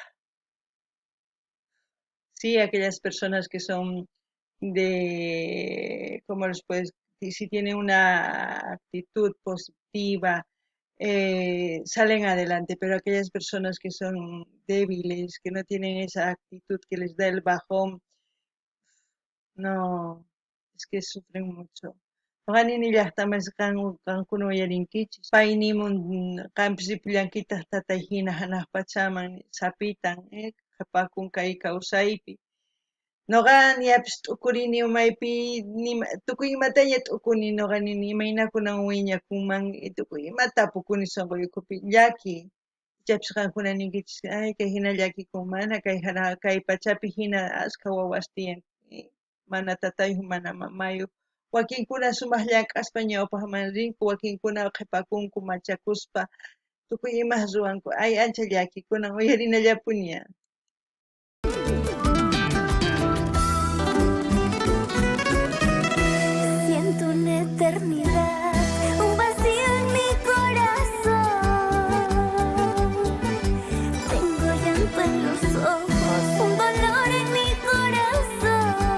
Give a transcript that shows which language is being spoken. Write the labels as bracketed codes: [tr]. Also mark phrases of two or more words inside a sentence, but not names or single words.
[es] Sí, aquellas personas que son ¿cómo les puedes decir? Si tienen una actitud positiva, salen adelante, pero aquellas personas que son débiles, que no tienen esa actitud que les da el bajón, no, es que sufren mucho. [qu] Qanini llaqtamas qankuna uyarinkichis paynimun qampis ripullankitaq tatay hina hanaq pachaman sapitan qhapakun kay kawsaypi noqa ñapis t'ukurini umaypi tukuy imataña t'ukuni noqa nini imaynakunan wiñakunman tukuy imata tapukuni sunquykupi llaki ichapis qankuna ninkichis ay kay hina llakikun mana kay pachapi hina ashka wawas tiyan mana tatayuq mana mamayuq wakinkuna sumaq llank'aspa ñawpaqman rinku wakinkuna qhipakunku machakuspa tukuy imas ruwanku ay ancha llakikunan uyarinallapuña. [es] Siento una eternidad, un vacío en mi corazón. Tengo llanto en los ojos, un dolor en mi corazón.